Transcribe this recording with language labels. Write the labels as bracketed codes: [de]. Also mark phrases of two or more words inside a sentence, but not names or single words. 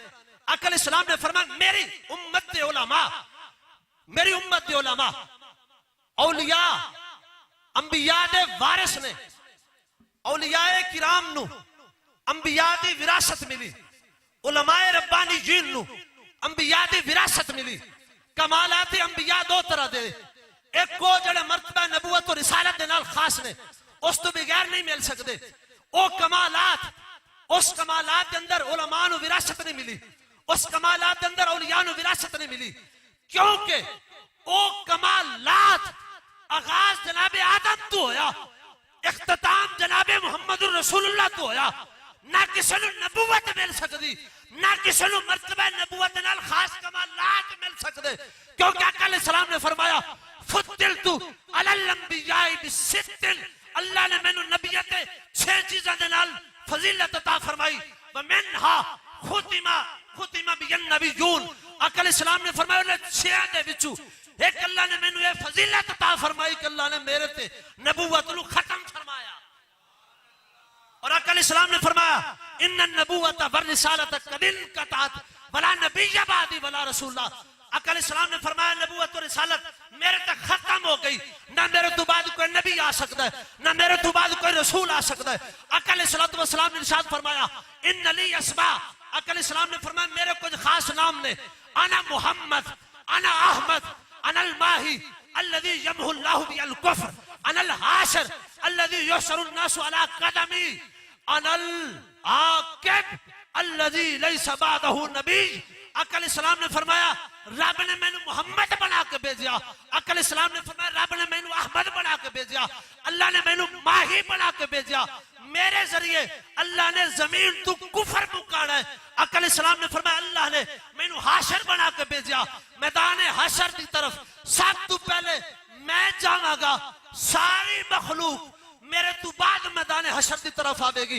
[pa] اکل اسلام نے فرمایا میری امت دے علماء، میری امت دے علماء اولیاء انبیاء دے وارث نے، اولیائے کرام نوں انبیاء دی وراثت ملی، علمائے ربانی جنہاں نوں انبیاء دی وراثت ملی. کمالات انبیاء دو طرح دے، اک کو جیہڑے مرتبہ نبوت اور رسالت دے نال خاص نے، اس توں بغیر نہیں مل سکتے. او کمالات، اس کمالات کے اندر علماء نوں وراثت نہیں ملی، اس کمالات کے اندر اولیاء نوں وراثت نہیں ملی، کیونکہ او کمالات آغاز جناب آدم توں ہویا، اختتام جناب محمد رسول اللہ توں ہویا. نہ کسی نوں نبوت مل سکتی، نہ کسی نوں مرتبہ نبوت نال خاص کمالات مل سکتے، کیونکہ آقا علیہ السلام نے فرمایا [ar] فضلت على الأنبياء بست, [pa] اللہ نے مینوں نبیاں تے 6 چیزاں دے نال فضیلت عطا فرمائی. [ar] ومنها ختم بي النبيون, [pa] آقا علیہ السلام نے فرمایا انہیں 6 دے وچوں اک اللہ نے مینوں یہ فضیلت عطا فرمائی کہ اللہ نے میرے تے نبوت نوں ختم فرمایا. اور آقا علیہ السلام نے فرمایا [ar] إن النبوة والرسالة قد انقطعت ولا نبي بعدي ولا رسول الله, [pa] آقا علیہ السلام نے فرمایا نبوت اور رسالت میرے تک ختم ہو گئی، نہ میرے توں بعد کوئی نبی آ سکتا ہے، نہ میرے توں بعد کوئی رسول آ سکتا ہے. آقا علیہ السلام نے ارشاد فرمایا [ar] إن لي أسماء, [pa] آقا علیہ السلام نے فرمایا میرے کچھ خاص نام نے, [ar] أنا محمد، أنا أحمد، أنا الماحي الذي يمحو الله بالكفر، أنا الحاشر الذي يحشر الناس على قدمي، أنا العاقب الذي ليس بعده نبي. [pa] آقا علیہ السلام نے فرمایا رب نے مینوں محمد بنا کے بھیجا، آقا علیہ السلام نے فرمایا رب نے مینوں احمد بنا کے بھیجا، اللہ نے مینوں ماحی بنا کے بھیجا، میرے ذریعے اللہ نے زمین توں کفر مکانا ہے. آقا علیہ السلام نے فرمایا اللہ نے مینوں حاشر بنا کے بھیجا، میدان حشر کی طرف سب توں پہلے میں جاواں گا، ساری مخلوق میرے توں بعد میدان حشر کی طرف آوے گی.